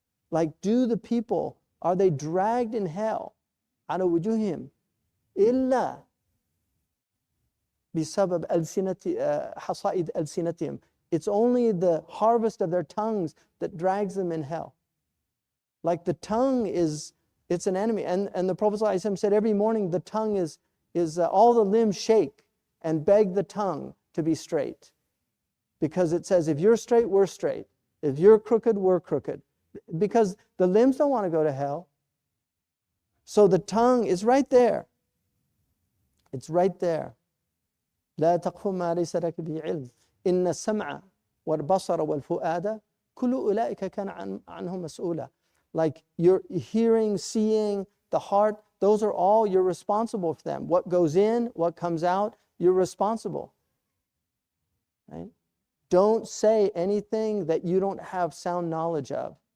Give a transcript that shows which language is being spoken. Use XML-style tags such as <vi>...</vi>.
<en>Like, do the people, are they dragged in hell?</en> <ar>على وجوههم إلا بسبب حصائد ألسنتهم,</ar> <en>It's only the harvest of their tongues that drags them in hell. Like the tongue it's an enemy. And the Prophet ﷺ said every morning the tongue is all the limbs shake and beg the tongue to be straight. Because it says, if you're straight, we're straight. If you're crooked, we're crooked. Because the limbs don't want to go to hell. So the tongue is right there. It's right there.</en> <ar>لا تقف ما ليس لك به علم إن السمع والبصر والفؤاد كل أولئك كان عنهم مسؤولا.</ar> <en>Like you're hearing, seeing, the heart, those are all, you're responsible for them. What goes in, what comes out, you're responsible. Right? Don't say anything that you don't have sound knowledge of.</en>